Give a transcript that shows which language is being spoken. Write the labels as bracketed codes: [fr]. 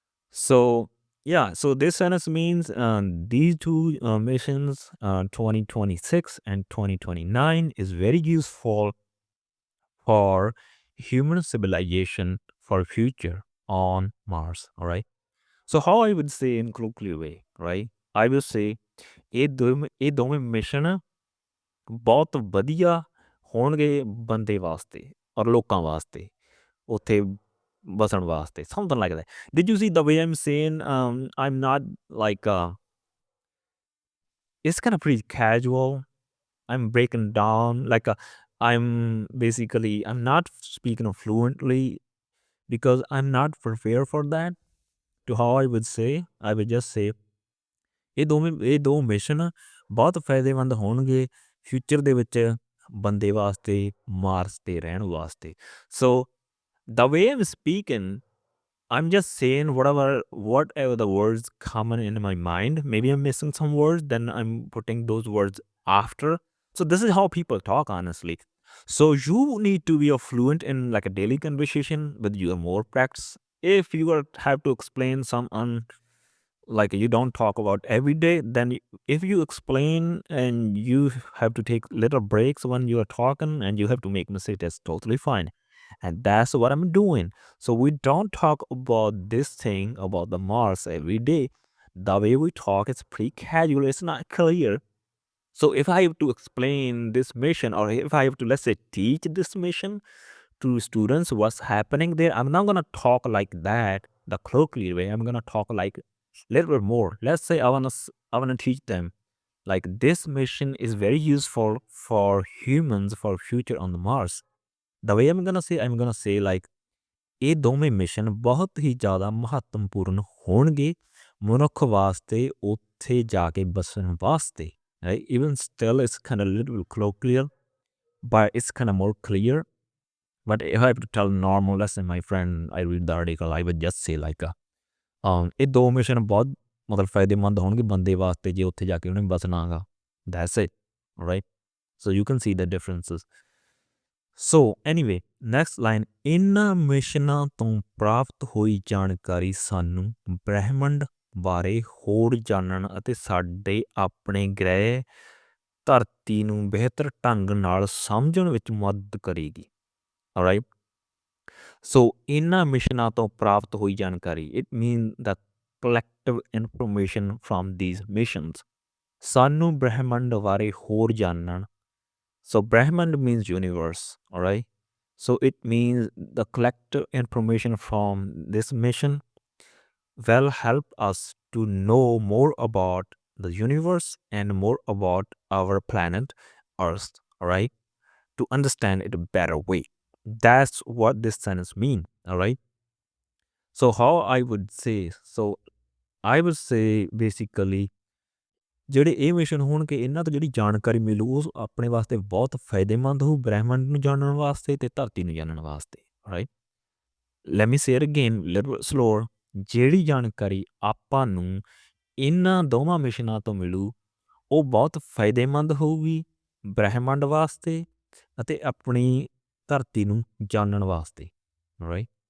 [en] So yeah, so this sentence means these two missions, 2026 and 2029, is very useful for human civilization for future on Mars. All right. So how I would say in colloquial way, right? I will say [pa] ਇਹ ਦੋਵੇਂ mission ਬਹੁਤ ਵਧੀਆ ਹੋਣਗੇ ਬੰਦੇ ਵਾਸਤੇ ਔਰ ਲੋਕਾਂ ਵਾਸਤੇ ਉੱਥੇ ਬਸਣ ਵਾਸਤੇ, [en] something like that. Did you see the way I'm saying? I'm not like it's kind of pretty casual. I'm breaking down like I'm not speaking fluently because I'm not prepared for that. To how I would say, I would just say [pa] ਇਹ ਦੋ mission ਬਹੁਤ ਫਾਇਦੇਮੰਦ ਹੋਣਗੇ future ਦੇ ਵਿੱਚ ਬੰਦੇ ਵਾਸਤੇ Mars ਤੇ ਰਹਿਣ ਵਾਸਤੇ. [en] So the way I'm speaking, I'm just saying whatever the words common in my mind. Maybe I'm missing some words, then I'm putting those words after. So this is how people talk, honestly. So you need to be a fluent in like a daily conversation with your more practice. If you have to explain some like you don't talk about every day, then if you explain and you have to take little breaks when you are talking and you have to make mistakes, that's totally fine. And that's what I'm doing. So we don't talk about this thing about the Mars every day. The way we talk is pretty casual, it's not clear. So if I have to explain this mission, or if I have to, let's say, teach this mission to students what's happening there, I'm not gonna talk like that the colloquial way. I'm gonna talk like little bit more. Let's say I wanna teach them like this mission is very useful for humans for future on the Mars. The way I'm gonna say like [pa] ਇਹ ਦੋਵੇਂ mission ਬਹੁਤ ਹੀ ਜ਼ਿਆਦਾ ਮਹੱਤਵਪੂਰਨ ਹੋਣਗੇ ਮਨੁੱਖ ਵਾਸਤੇ ਉੱਥੇ ਜਾ ਕੇ ਬਸਣ ਵਾਸਤੇ, right? [en] Even still it's kind of a little bit colloquial, but it's kind of more clear. But if I have to tell normal, let's say my friend, I read the article, I would just say like [pa] ਇਹ ਦੋ mission ਬਹੁਤ ਮਤਲਬ ਫਾਇਦੇਮੰਦ ਹੋਣਗੇ ਬੰਦੇ ਵਾਸਤੇ ਜੇ ਉੱਥੇ ਜਾ ਕੇ ਉਹਨੇ ਬਸਣਾ ਗਾ. [en] That's it, right? So you can see the differences. So anyway, next line, [pa] ਇਹਨਾਂ ਮਿਸ਼ਨਾਂ ਤੋਂ ਪ੍ਰਾਪਤ ਹੋਈ ਜਾਣਕਾਰੀ ਸਾਨੂੰ ਬ੍ਰਹਿਮੰਡ ਬਾਰੇ ਹੋਰ ਜਾਣਨ ਅਤੇ ਸਾਡੇ ਆਪਣੇ ਗ੍ਰਹਿ ਧਰਤੀ ਨੂੰ ਬਿਹਤਰ ਢੰਗ ਨਾਲ ਸਮਝਣ ਵਿੱਚ ਮਦਦ ਕਰੇਗੀ. [en] Alright? So [pa] ਇਹਨਾਂ ਮਿਸ਼ਨਾਂ ਤੋਂ ਪ੍ਰਾਪਤ ਹੋਈ ਜਾਣਕਾਰੀ, [en] it means the collective information from these missions. [pa] ਸਾਨੂੰ ਬ੍ਰਹਿਮੰਡ ਬਾਰੇ ਹੋਰ ਜਾਣਨ. [en] So Brahman means universe, all right? So it means the collective information from this mission will help us to know more about the universe and more about our planet Earth, all right? To understand it a better way. That's what this sentence means, all right? So how I would say, so I would say basically [pa] ਜਿਹੜੇ ਇਹ mission ਹੋਣਗੇ ਇਹਨਾਂ ਤੋਂ ਜਿਹੜੀ ਜਾਣਕਾਰੀ ਮਿਲੂ ਉਹ ਆਪਣੇ ਵਾਸਤੇ ਬਹੁਤ ਫਾਇਦੇਮੰਦ ਹੋਊ ਬ੍ਰਹਿਮੰਡ ਨੂੰ ਜਾਣਨ ਵਾਸਤੇ ਤੇ ਧਰਤੀ ਨੂੰ ਜਾਣਨ ਵਾਸਤੇ, right? [en] Let me say it again little slower. [pa] ਜਿਹੜੀ ਜਾਣਕਾਰੀ ਆਪਾਂ ਨੂੰ ਇਹਨਾਂ ਦੋਵਾਂ ਮਿਸ਼ਨਾਂ ਤੋਂ ਮਿਲੂ ਉਹ ਬਹੁਤ ਫਾਇਦੇਮੰਦ ਹੋਊਗੀ ਬ੍ਰਹਿਮੰਡ ਵਾਸਤੇ ਅਤੇ ਆਪਣੀ ਧਰਤੀ ਨੂੰ ਜਾਣਨ ਵਾਸਤੇ, ਰਾਈਟ?